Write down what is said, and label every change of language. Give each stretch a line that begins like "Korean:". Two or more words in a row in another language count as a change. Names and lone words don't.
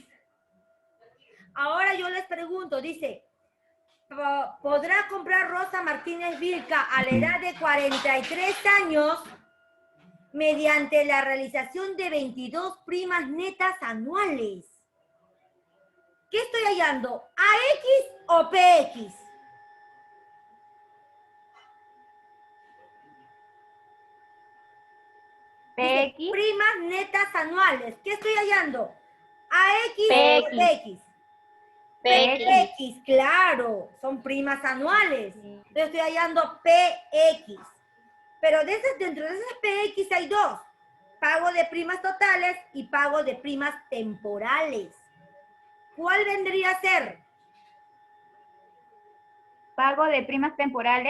Spanish: Ahora yo les pregunto, dice, ¿podrá comprar Rosa Martínez Vilca a la edad de 43 años mediante la realización de 22 primas netas anuales. ¿Qué estoy hallando? ¿AX o PX? Dice, PX. primas netas anuales. ¿Qué estoy hallando? ¿AX o PX. PX? PX. PX, claro, son primas anuales. Entonces estoy hallando PX. Pero dentro de esas PX hay dos. Pago de primas totales y pago de primas temporales. ¿Cuál vendría a ser? Pago de primas temporales.